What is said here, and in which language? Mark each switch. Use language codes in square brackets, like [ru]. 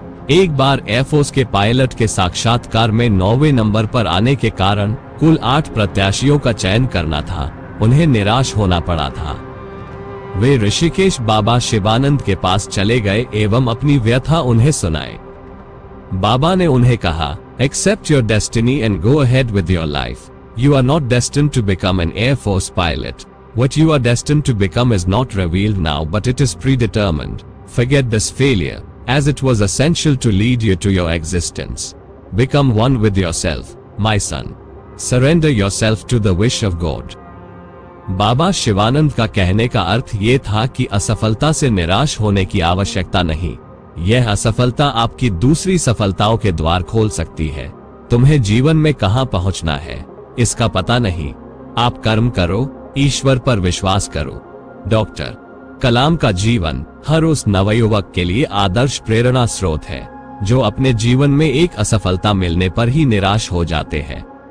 [hi] एक बार एयरफोर्स के पायलट के साक्षात्कार में 9वें नंबर पर आने के कारण कुल 8 प्रत्याशियों का चयन करना था। उन्हें निराश होना पड़ा था। वे ऋषिकेश बाबा शिवानंद के पास चले गए एवं अपनी व्यथा उन्हें सुनाए। बाबा ने उन्हें कहा, [en] Accept your destiny and go ahead with your life. You are not destined to become an Air Force pilot. What you are destined to become is not revealed now, but it is predetermined. Forget this failure, as it was essential to lead you to your existence. Become one with yourself, my son. Surrender yourself to the wish of God. [hi] बाबा शिवानंद का कहने का अर्थ ये था कि असफलता से निराश होने की आवश्यकता नहीं। यह असफलता आपकी दूसरी सफलताओं के द्वार खोल सकती है। तुम्हें जीवन में कहां पहुंचना है इसका पता नहीं। आप कर्म करो, ईश्वर पर विश्वास करो। डॉक्टर कलाम का जीवन हर उस नवयुवक के लिए आदर्श प्रेरणा स्रोत है जो अपने जीवन में एक असफलता मिलने पर ही निराश हो जाते हैं।